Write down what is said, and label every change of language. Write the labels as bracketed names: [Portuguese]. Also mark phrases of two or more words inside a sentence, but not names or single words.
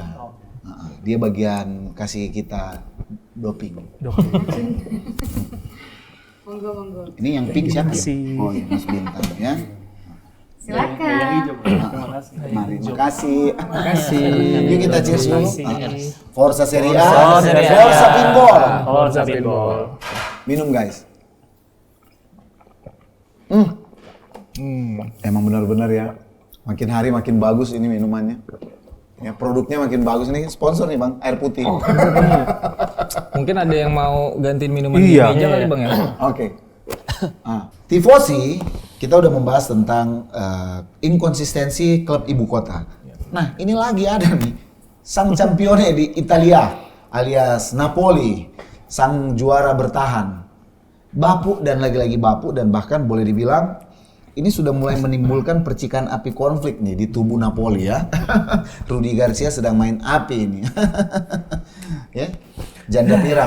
[Indonesian] Dia bagian kasih kita doping. Monggo. Ini yang pink siapa? Kasih. Oh, iya, Mas Bintang ya. Silakan. Mari, makasih. Yuk kita cheers dulu. Forza Serie A. Forza Serie A. Forza Pinball. Forza Pinball. Minum guys. Emang benar-benar ya. Makin hari makin bagus ini minumannya. Ya, produknya makin bagus nih. Sponsor nih Bang, air putih. Mungkin ada yang mau gantiin minuman Iya. di meja kali Bang ya? Oke. Tifosi, kita udah membahas tentang inkonsistensi klub ibu kota. Nah, ini lagi ada nih. Sang [Italian] campione di Italia, [Indonesian] alias Napoli. Sang juara bertahan. Bapuk dan lagi-lagi bapuk dan bahkan boleh dibilang ini sudah mulai menimbulkan percikan api konflik nih di tubuh Napoli ya. Rudi Garcia sedang main api ini. Ya. Janda pirang.